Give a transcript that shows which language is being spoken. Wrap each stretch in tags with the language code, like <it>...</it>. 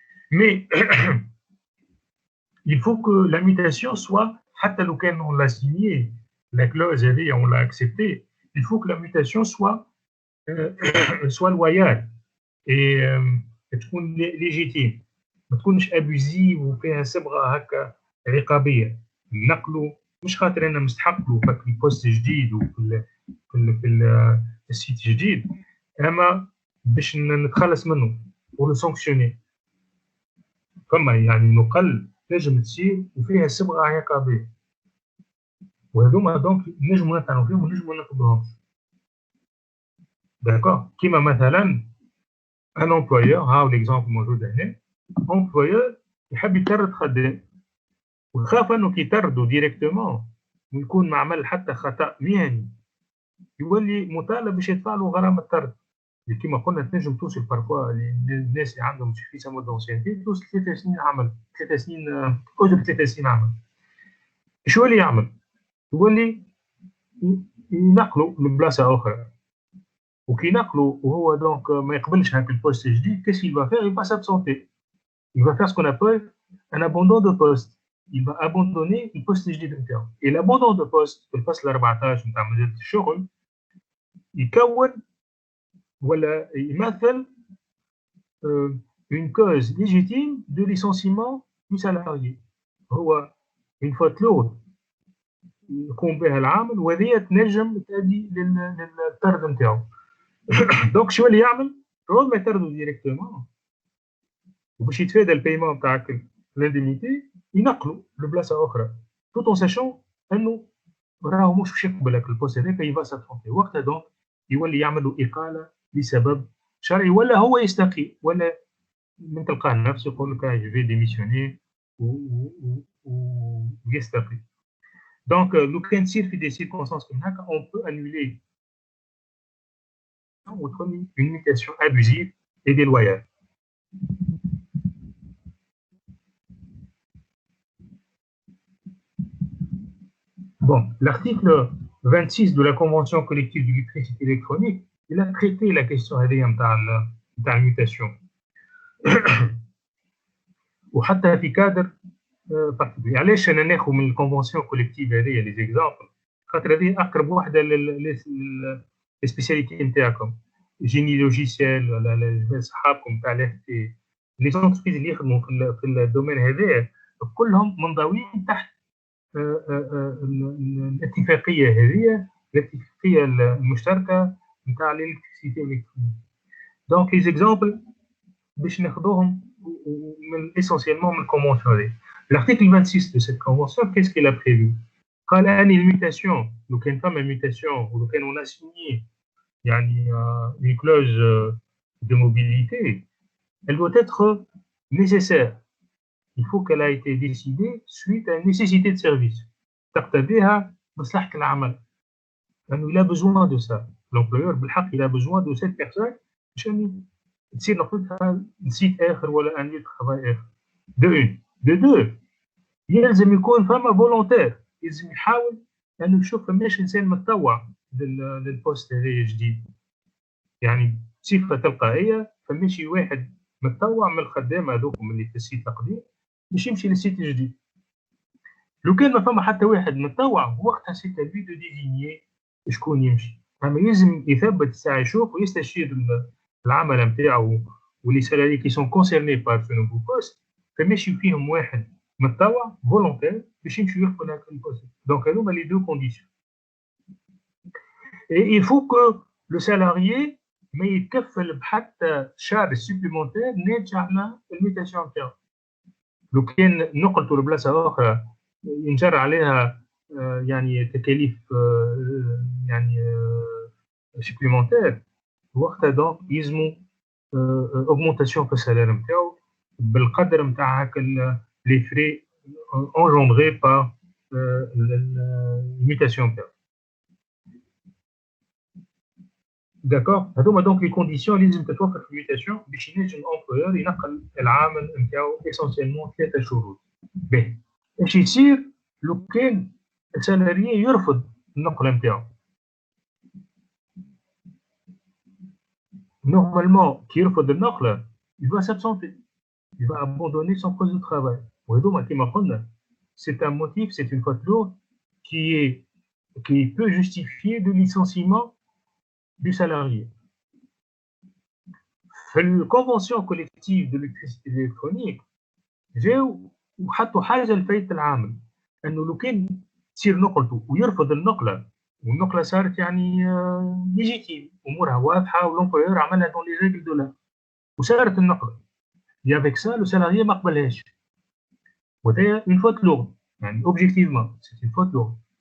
<fr>Mais il faut que la mutation soit, on l'a signé, la clause on l'a acceptée, il faut que la mutation soit loyale et</fr> <ar>تكون</ar> <fr>légitime.</fr> <ar>ما تكونش ابوزيف وفيها صبغه هكا عقابيه. نقلوا مش خاطر انا مستحق له في البوست جديد وفي السيت جديد، اما باش نتخلص منه ولو سانكسيوني. فما يعني نقل تنجم تصير وفيها صبغه عقابيه، وهذوما دونك نجموا نطعنوا فيهم ونجموا ناخذوهم. داكور، كيما مثلا ان امبلويور، هاو ليكزامبل موجود هنا. امبلويور يحب يطرد خدام ويخاف انه كي يطردوا ديريكتومون ويكون ما عمل حتى خطا مهني يولي مطالب باش يدفع له غرامه الطرد. كما قلنا تنجم توصل بارفوا الناس اللي عندهم سوفيسامون دونسيانتي توصل 3 سنين عمل، 3 سنين اجر 3 سنين عمل. شو اللي يعمل؟ يولي ينقلوا لبلاصه اخرى، وكي ينقلوا وهو دونك ما يقبلش هاك البوست الجديد، كيس</ar> <fr>qu'il va faire؟ il va s'absenter. Il va faire ce qu'on appelle un abandon de poste. Il va abandonner le poste</fr> <ar>الجديد نتاعو.</ar> <fr>Et l'abandon de poste</fr> <ar>في الفصل 14 نتاع مجال الشغل يكون ولا يمثل</ar> <fr>une cause légitime de licenciement du salarié.</fr> <ar>هو</ar> <fr>une faute lourde</fr> <ar>يقوم بها العامل وهذه تنجم تؤدي للطرد نتاعو. دونك شو اللي يعمل؟ رغم ما يطردوا ديريكتومون وباش يتفادى البيمون نتاع الانديميتي ينقلوا لبلاصه اخرى</ar> <fr>tout en sachant</fr> <ar>انه راهو مش باش يقبل هاك البوست هذاك يبقى ساتفونتي. وقتها دونك يولي يعملوا اقاله لسبب شرعي، ولا هو يستقيل، ولا من تلقاه نفسه يقول لك جو في ديميسيوني ويستقيل. دونك لو كان تصير في دي سيركونستانس كيما هكا اون بو انولي</ar> <fr>une mutation abusive et déloyale. Bon, l'article 26 de la Convention collective d'électricité électronique, il a traité la question de la mutation.</fr> <ar>وحتى في كادر particulier. علاش انا ناخذ من الكونفونسيون كوليكتيف هذه لي زيكزامبل؟ خاطر هذه اقرب واحده للسبيسياليتي نتاعكم، جيني لوجيسيال ولا صحابكم تاع لي زونتربريز اللي يخدموا في الدومين هذا كلهم منضوين تحت الاتفاقيه هذه، الاتفاقيه المشتركه نتاع الالكتريسيتي والالكترونيك. دونك لي زيكزامبل باش ناخذوهم من essentiellement من الكونفونسيون هذه.</ar> <fr>L'article 26 de cette convention, qu'est-ce qu'il a prévu?</fr> <ar>قال أن الميتاسيون لو كان فما ميتاسيون ولو كان</ar> <fr>on a signé يعني une clause de mobilité, elle doit être nécessaire. Il faut qu'elle a été décidée suite à une nécessité de service.</fr> <ar>تقتضيها مصلحة العمل. لأنه</ar> <fr>il a besoin de ça.</fr> <ar>L'employeur بالحق</ar> <fr>il a besoin de cette personne</fr> <ar>عشان تصير نقطتها نسيت آخر ولا أن يتخفى آخر.</ar> <fr>De une. De deux.</fr> <ar>يلزم يكون فما فولونتير، يلزم يحاول أنه يشوف فماش إنسان متطوع للبوست هذا جديد. يعني بصفة تلقائية فماشي واحد متطوع من الخدامة هذوكم اللي في السيت القديم باش يمشي للسيت الجديد. لو كان ما فما حتى واحد متطوع وقتها سي à lui de désigner شكون يمشي. أما يلزم يثبت الساعة يشوف ويستشير العمل نتاعو ولي سالاري كي سون كونسيرني بار سو نوفو بوست، فماشي فيهم واحد متطوع فولونتير باش يمشيو يخدموا هاك البوست. دونك هذوما لي دو كونديسيون.</ar> <fr>Et il faut que le salarié</fr> <ar>ما يتكفل بحتى</ar> <fr>charge supplémentaire</fr> <ar>ناتجة عن الميتاسيون نتاعو. لو كان نقلته لبلاصة أخرى ينجر عليها يعني تكاليف يعني supplémentaire وقتها دونك يلزموا augmentation في السالير نتاعو بالقدر نتاع هاك</ar> <fr>les frais engendrés par</fr> <ar>الميتاسيون نتاعو. داكور، هذوما دونك لي كونديسيون اللي لازم تتوفر في الميتاسيون باش ينجم الامبلويور ينقل العامل نتاعو اسونسيالمون 3 شروط. باهي، اش يصير لو كان السالاريي يرفض النقله نتاعو؟ نورمالمون كي يرفض النقله</ar> <fr>il va s'absenter, il va abandonner son poste de travail.</fr> <ar>وهذوما كيما قلنا</ar> <fr>c'est un motif, c'est une faute lourde qui peut justifier le licenciement du salarié.</fr> <ar>في الكونفنسيون كوليكتيف دو l'électricité électronique جاو وحطوا حاجه لفايده العامل انه لو كان تصير نقلته ويرفض النقله والنقله صارت يعني ليجيتيم امورها واضحه والامبلويور عملها دون لي ريغل دو لا وصارت النقله</ar> <fr>et avec ça le salarié</fr> <ar>ما قبلهاش وهذا</ar> <fr>une faute lourde</fr> <ar>يعني</ar> <fr>objectivement c'est une faute lourde.</fr>